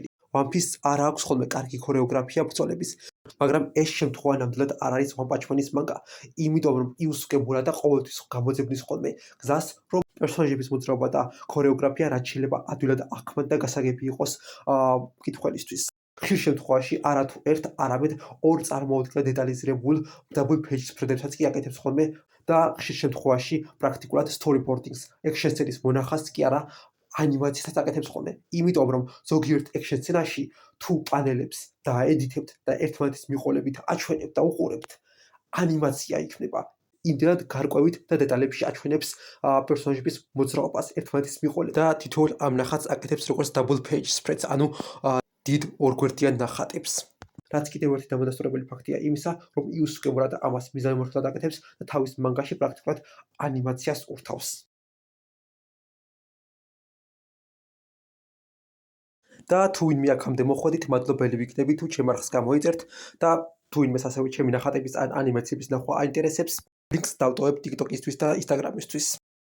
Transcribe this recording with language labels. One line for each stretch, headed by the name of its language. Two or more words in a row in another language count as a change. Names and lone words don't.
Georgian: One Piece-ს არ აქვს ხოლმე კარგი ქორეოგრაფია ბრძოლების, მაგრამ ეს შემთხვევა ნამდვილად არ არის One Punch Man-ის მანგა, იმიტომ რომ იუსუკე მურატა ყოველთვის გამოძებნის ხოლმე გზას, რომ პერსონაჟების მოძრაობა და ქორეოგრაფია რაც შეიძლება ადვილად აღქმად და გასაგები იყოს მკითხველისთვის. ხშირ შემთხვევაში არათუ ერთ, არამედ ორ წარმოუდგენლად დეტალიზირებულ
English: double page spread-ებსაც
Georgian: კი აკეთებს ხოლმე და ხშირ შემთხვევაში პრაქტიკულად storyboarding-ს, ექშენ სცენის მონახაზს კი არა, ანიმაციასაც აკეთებს ხოლმე. იმიტომ რომ ზოგიერთ ექშენ სცენაში თუ პანელებს დაედიტებთ და ერთმანეთის მიყოლებით აჩვენებთ და უყურებთ, ანიმაცია იქნება. იმდენად გარკვევით და დეტალებში აჩვენებს პერსონაჟების მოძრაობას ერთმანეთის მიყოლებით და თითოეულ ამ ნახატს აკეთებს როგორც
English: double page spread-ს,
Georgian: ანუ დიდ ორგვერდიან ნახატებს. რაც კიდევ ერთი დამადასტურებელი ფაქტია იმისა, რომ იუსუკე მურატა ამას მიზანმიმართულად აკეთებს და თავის მანგაში პრაქტიკულად ანიმაციას ურთავს. და თუ ვინმე აქამდე მოხვედით, მადლობელი ვიქნები თუ ჩემ არხს გამოიწერთ და თუ ვინმეს ასევე ჩემი ნახატების ან ანიმაციების ნახვა აინტერესებს, ლინკს დავტოვებ TikTok-ისთვის და Instagram-ისთვის.